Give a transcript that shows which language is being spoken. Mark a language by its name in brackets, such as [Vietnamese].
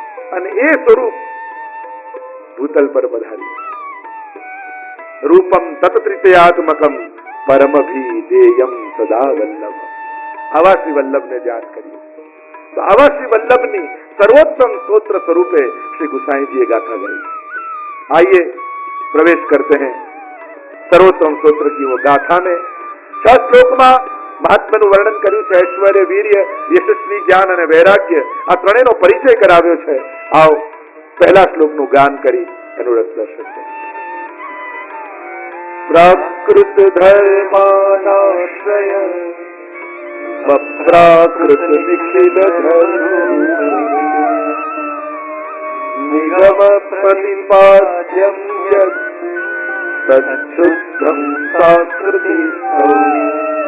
[Gujarati] અને એ સ્વરૂપ ભૂતલ પર પધાર્યું. [Sanskrit] રૂપમ તત્ત્રિતયાત્મકમ પરમભીદેયમ સદા વલ્લભ. [Gujarati] આવા શ્રી વલ્લભને ધ્યાન કરીએ તો આવા શ્રી વલ્લભની [Hindi] सर्वोत्तम स्तोत्र स्वरूपे श्री गुसाई जी गाथा गई. आइए प्रवेश करते हैं सर्वोत्तम स्तोत्र की वो गाथा में. 6 श्लोक में [Gujarati] महात्माનું વર્ણન કર્યું છે. ઐશ્વર્ય, વીર્ય, યશસ્વી, જ્ઞાન અને વૈરાગ્ય આ ત્રણેયનો પરિચય કરાવ્યો છે. આવો પહેલા શ્લોકનું ગાન કરી એનું રસ દર્શન કરીએ. [Sanskrit] પ્રાકૃત ધર્માનાશ્રય પ્રાકૃત નિખિલ ધર્મ નિગમ પ્રતિપાદ્યમ યત તચ્છુદ્ધમ સાકૃતિ સ્તૌમી.